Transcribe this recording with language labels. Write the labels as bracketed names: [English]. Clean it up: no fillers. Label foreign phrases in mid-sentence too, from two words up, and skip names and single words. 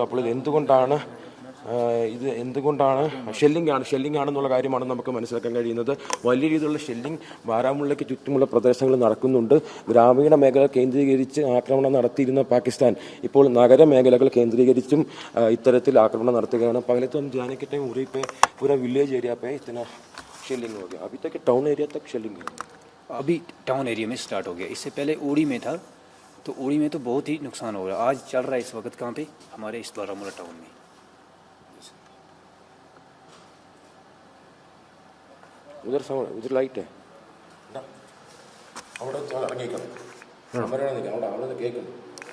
[Malayalam] അപ്പോൾ ഇത് എന്തുകൊണ്ടാണ് ഷെല്ലിംഗ് ആണെന്നുള്ള കാര്യമാണ് നമുക്ക് മനസ്സിലാക്കാൻ കഴിയുന്നത്. വലിയ രീതിയിലുള്ള ഷെല്ലിംഗ് ബാരാമുള്ളയ്ക്ക് ചുറ്റുമുള്ള പ്രദേശങ്ങളിൽ നടക്കുന്നുണ്ട്. ഗ്രാമീണ മേഖല കേന്ദ്രീകരിച്ച് ആക്രമണം നടത്തിയിരുന്ന പാകിസ്ഥാൻ ഇപ്പോൾ നഗര മേഖലകൾ കേന്ദ്രീകരിച്ചും ഇത്തരത്തിൽ ആക്രമണം നടത്തുകയാണ്. [Hindi] पहले तो हम जाने के टाइम उरी पे पूरा [English] village area [Hindi] पे इतना शेलिंग हो गया. अभी तक [English] town area [Hindi] तक शेलिंग है. अभी [English] town area [Hindi] में स्टार्ट हो गया. इससे पहले उड़ी में था, तो उड़ी में तो बहुत ही नुकसान हो रहा है. आज चल रहा है इस वक्त कहाँ पे, हमारे इस बारामूला टाउन में. उधर लाइट है [Malayalam] അവിടെ ഇറങ്ങിക്കാം. അവിടെ കേൾക്കുന്നു.